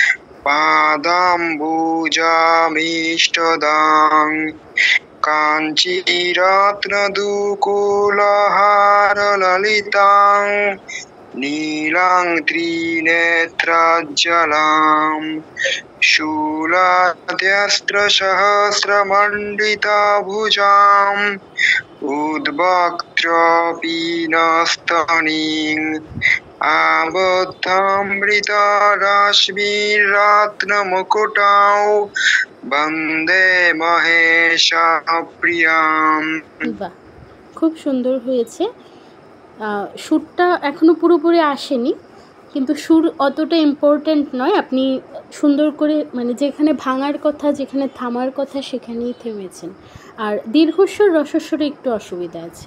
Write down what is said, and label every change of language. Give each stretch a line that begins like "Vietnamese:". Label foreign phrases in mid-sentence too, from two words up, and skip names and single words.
Sanskrit: পাদাম্বুজামিষ্টদাং কাঞ্চীরত্নদুকুলহারললিতাং নীলাং ত্রিনেত্রজ্জ্বলাং शूलाद्यस्त्रसहस्रमण्डितभुजाम् उद्वक्त्रपिनस्तनीं आबद्धामृतरश्मिरत्नमुकुटौ वन्दे महेशप्रियाम्।
Bangla: বাহ, খুব সুন্দর হয়েছে। সুরটা এখনো পুরোপুরি আসেনি, কিন্তু সুর অতটা ইম্পর্ট্যান্ট নয়। আপনি সুন্দর করে, মানে যেখানে ভাঙার কথা, যেখানে থামার কথা, সেখানেই থেমেছেন। আর দীর্ঘস্বর রসস্বরে একটু অসুবিধা আছে।